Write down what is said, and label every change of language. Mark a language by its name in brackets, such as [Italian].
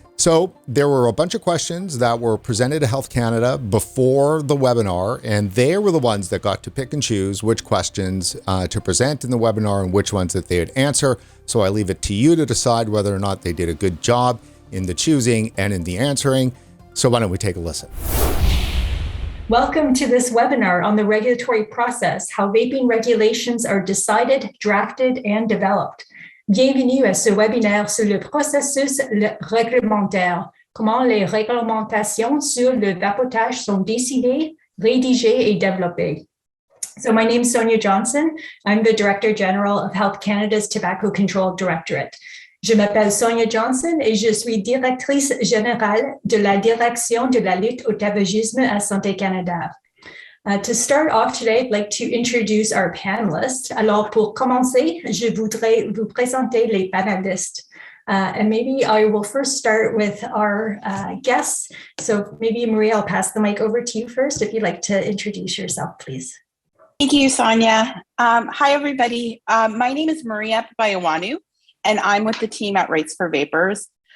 [English] So there were a bunch of questions that were presented to Health Canada before the webinar, and they were the ones that got to pick and choose which questions to present in the webinar and which ones that they would answer. So I leave it to you to decide whether or not they did a good job in the choosing and in the answering. So why don't we take a listen? Welcome to this webinar on the regulatory process, how vaping regulations are decided, drafted, and developed. [French] Bienvenue à ce webinaire sur le processus réglementaire, comment les réglementations sur le vapotage sont décidées, rédigées et développées. [English] So my name is Sonia Johnson. I'm the Director General of Health Canada's Tobacco Control Directorate. [French] Je m'appelle Sonia Johnson et je suis directrice générale de la Direction de la lutte au tabagisme à Santé Canada. [English] To start off today, I'd like to introduce our panelists. [French] Alors, pour commencer, je voudrais vous présenter les panélistes. [English] And maybe I will first start with our guests. So maybe, Maria, I'll pass the mic over to you first, if you'd like to introduce yourself, please. Thank you, Sonia. Hi, everybody. My name is Maria Bayawanu, and I'm with the team at Rights for Vapors.